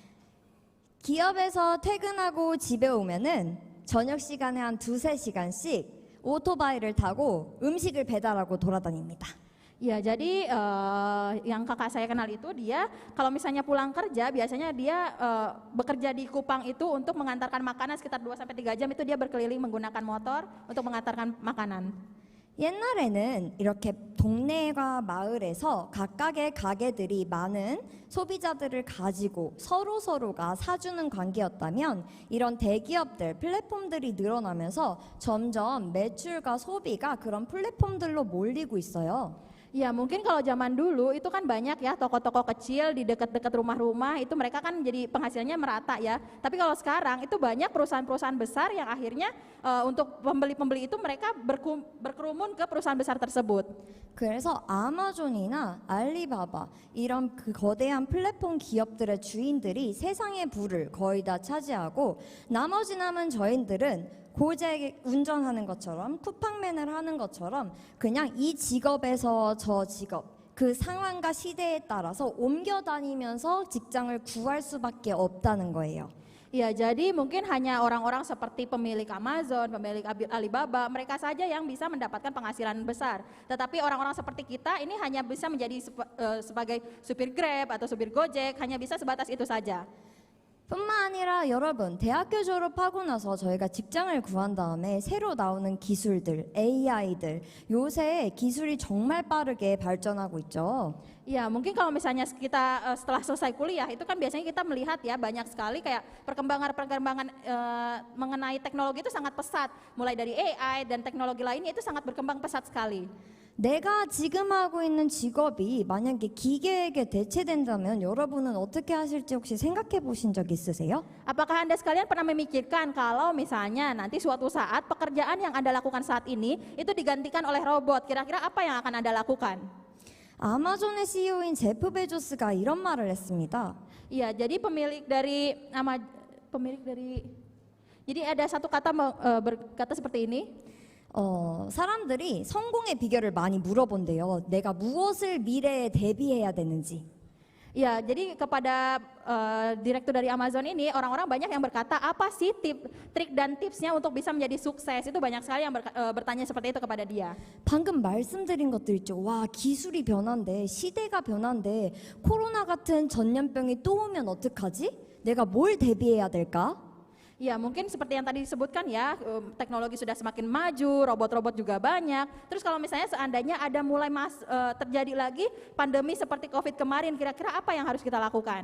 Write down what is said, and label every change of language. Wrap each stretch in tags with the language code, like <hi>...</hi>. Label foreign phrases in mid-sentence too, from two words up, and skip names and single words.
<ko>기업에서 퇴근하고 집에 오면은 저녁 시간에 한 2-3시간씩 오토바이를 타고 음식을 배달하고 돌아다닙니다.</ko> <id>Ya, jadi yang kakak saya kenal itu dia kalau misalnya pulang kerja biasanya dia bekerja di Kupang itu untuk mengantarkan makanan sekitar 2-3 jam itu dia berkeliling menggunakan motor untuk mengantarkan makanan.</id> <ko>옛날에는 이렇게 동네과 마을에서 각각의 가게들이 많은 소비자들을 가지고 서로가 사주는 관계였다면 이런 대기업들, 플랫폼들이 늘어나면서 점점 매출과 소비가 그런 플랫폼들로 몰리고 있어요.</ko> <id>Ya, mungkin kalau zaman dulu itu kan banyak ya toko-toko kecil di dekat-dekat rumah-rumah itu mereka kan jadi penghasilannya merata ya. Tapi kalau sekarang itu banyak perusahaan-perusahaan besar yang akhirnya untuk pembeli-pembeli itu mereka berkerumun ke perusahaan besar tersebut.</id> <ko>그래서 아마존이나 알리바바 이런 그 거대한 플랫폼 기업들의 주인들이 세상의 부를 거의 다 차지하고 나머지 남은 저희들은 고잭 운전하는 것처럼 쿠팡맨을 하는 것처럼 그냥 이 직업에서 저 직업 그 상황과 시대에 따라서 옮겨 다니면서 직장을 구할 수밖에 없다는 거예요.</ko> <id>Ya, jadi mungkin hanya orang-orang seperti pemilik Amazon, pemilik Alibaba, mereka saja yang bisa mendapatkan penghasilan besar. Tetapi orang-orang seperti kita ini hanya bisa menjadi sebagai supir Grab atau supir Gojek, hanya bisa sebatas itu saja.</id> <ko>뿐만 아니라 여러분 대학교 졸업하고 나서 저희가 직장을 구한 다음에 새로 나오는 기술들, AI들 요새 기술이 정말 빠르게 발전하고 있죠.</ko> <id>Ya, mungkin kalau misalnya kita setelah selesai kuliah itu kan biasanya kita melihat ya banyak sekali kayak perkembangan mengenai teknologi itu sangat pesat. Mulai dari AI dan teknologi lainnya itu sangat berkembang pesat sekali.</id> <ko>내가 지금 하고 있는 직업이 만약에 기계에게 대체된다면 여러분은 어떻게 하실지 혹시 생각해 보신 적 있으세요?</ko> <id>Apakah Anda sekalian pernah memikirkan kalau misalnya nanti suatu saat pekerjaan yang Anda lakukan saat ini itu digantikan oleh robot, kira-kira apa yang akan Anda lakukan?</id> <ko>아마존의 CEO인 제프 베조스가 이런 말을 했습니다.</ko> <id>Iya, jadi jadi ada satu kata berkata seperti ini.</id> <ko>사람들이 성공의 비결을 많이 물어본대요. 내가 무엇을 미래에 대비해야 되는지.</ko> <id>Ya, jadi kepada direktur dari Amazon ini, orang-orang banyak yang berkata, apa sih trik dan tipsnya untuk bisa menjadi sukses? Itu banyak sekali yang bertanya seperti itu kepada dia.</id> <ko>방금 말씀드린 것들 있죠. 와, 기술이 변한대, 시대가 변한대, 코로나 같은 전염병이 또 오면 어떡하지? 내가 뭘 대비해야 될까?</ko> <id>Ya, mungkin seperti yang tadi disebutkan ya, teknologi sudah semakin maju, robot-robot juga banyak. Terus kalau misalnya seandainya ada mulai terjadi lagi pandemi seperti COVID kemarin, kira-kira apa yang harus kita lakukan?</id>